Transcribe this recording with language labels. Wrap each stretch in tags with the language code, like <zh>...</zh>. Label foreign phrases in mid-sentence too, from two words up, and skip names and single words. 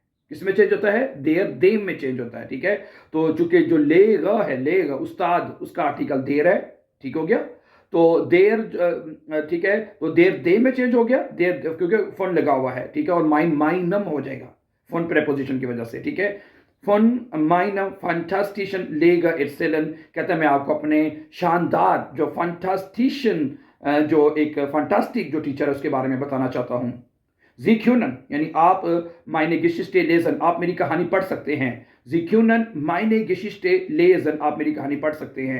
<hi>किसमें चेंज होता है?</hi> <de>der, dem</de> <hi>में चेंज होता है। ठीक है, तो चूंकि जो लेगा है, लेगा उस्ताद, उसका आर्टिकल देर है। ठीक हो गया, तो देर, ठीक है, तो देर दे में चेंज हो गया, देर क्योंकि फोन लगा हुआ है। ठीक है, और माइनम हो जाएगा फोन प्रेपोजिशन की वजह से। ठीक है,</hi> <de>von meinem fantastischen Lehrer erzählen,</de> <hi>कहते हैं मैं आपको अपने शानदार जो फंटास्टिशन जो एक फंटास्टिक जो टीचर है उसके बारे में बताना चाहता हूँ।</hi> <de>Sie können</de> <hi>यानी आप</hi> <de>meine Geschichte lesen</de> <hi>आप मेरी कहानी पढ़ सकते हैं।</hi> <de>Sie können meine Geschichte lesen</de> <hi>आप मेरी कहानी पढ़ सकते हैं।</hi>